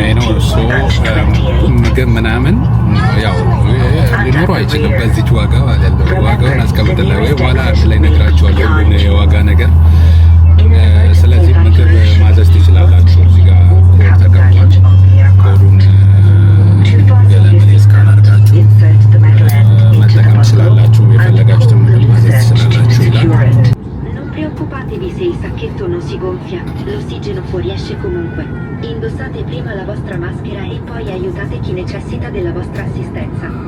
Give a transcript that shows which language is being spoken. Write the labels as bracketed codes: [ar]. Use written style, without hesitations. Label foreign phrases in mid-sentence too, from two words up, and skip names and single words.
[am] ነው እሱ ምግብ ምናምን ያው ሊኖሩ አይችልም በዚች ዋጋ ማለት ነው። ዋጋውን አስቀምጥልኝ ወይ በኋላ ላይ ነግራቸዋለሁ ሁሉን የዋጋ ነገር። ስለዚህ ምግብ ማዘዝ ትችላላችሁ። እዚህ ጋር ኮድ ተቀምጧል። ኮዱን ገለምን ስካን አድርጋችሁ መጠቀም ትችላላችሁ። የፈለጋችሁትን ምግብ ማዘዝ ትችላላችሁ ይላል። [it] Preoccupatevi se il sacchetto non si gonfia, l'ossigeno fuoriesce comunque. Indossate prima la vostra maschera e poi aiutate chi necessita della vostra assistenza.